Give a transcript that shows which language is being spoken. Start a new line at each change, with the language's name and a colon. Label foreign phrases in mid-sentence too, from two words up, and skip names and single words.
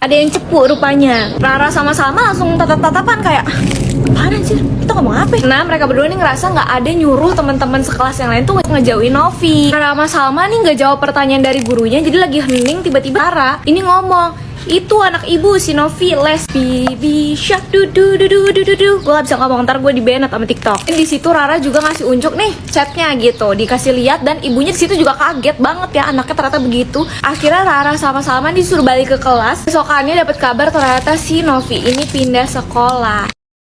Indonesian: Ada yang cepu rupanya. Rara sama Salma langsung tatap-tatapan kayak, apaan anjir? Kita ngomong apa? Nah mereka berdua nih ngerasa nggak ada nyuruh teman-teman sekelas yang lain tuh ngejauhin Novi. Rara sama Salma nih nggak jawab pertanyaan dari gurunya, jadi lagi hening tiba-tiba Rara ini ngomong, itu anak ibu si Novi les
English: bibi shark
Indonesian: du du du du du du du. Gue gak bisa ngomong, ntar gue di banned sama TikTok. Dan di situ Rara juga ngasih unjuk nih chatnya gitu, dikasih lihat, dan ibunya di situ juga kaget banget ya anaknya ternyata begitu. Akhirnya Rara sama Salman disuruh balik ke kelas. Besokannya dapat kabar ternyata si Novi ini pindah sekolah.